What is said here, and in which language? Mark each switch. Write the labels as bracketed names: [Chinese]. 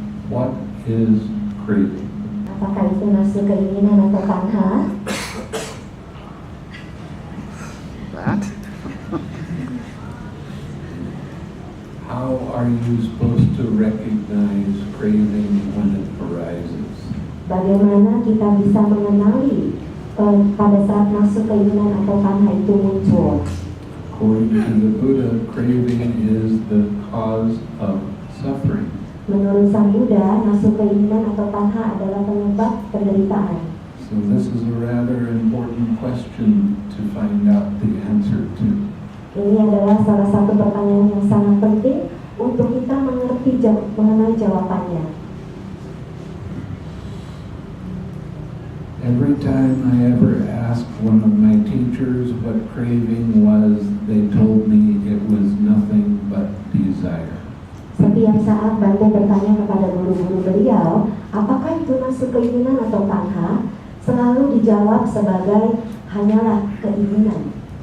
[English] What is craving? [Indonesian] Apakah itu nafsu keinginan atau tanha? [English] That? How are you supposed to recognize craving when it arises? [Indonesian] Bagaimana kita bisa mengenali pada saat nafsu keinginan atau tanha itu muncul? [English] According to the Buddha, craving is the cause of suffering. [Indonesian] Menurut Sang Buddha, nafsu keinginan atau tanha adalah penyebab penderitaan. [English] So this is a rather important question to find out the answer to. [Indonesian] Ini adalah salah satu pertanyaan yang sangat penting untuk kita mengerti mengenai jawabannya. [English] Every time I ever asked one of my teachers what craving was, they told me it was nothing but desire. [Indonesian] Setiap saat Bhante bertanya kepada guru-guru beliau, apakah itu nafsu keinginan atau tanha, selalu dijawab sebagai hanyalah keinginan.